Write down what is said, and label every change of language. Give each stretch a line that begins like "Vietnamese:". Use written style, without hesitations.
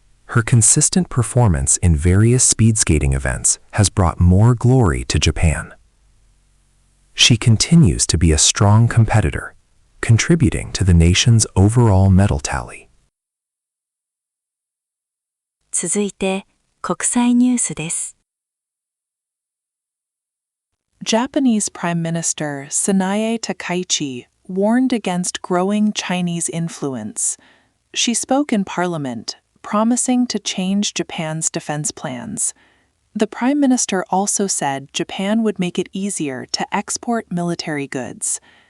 English: Her consistent performance in various speed skating events has brought more glory to Japan. She continues to be a strong competitor, contributing to the nation's overall medal tally.
Japanese: 続いて、国際ニュースです。
English: Japanese Prime Minister Sanae Takaichi warned against growing Chinese influence. She spoke in Parliament, promising to change Japan's defense plans. The Prime Minister also said Japan would make it easier to export military goods.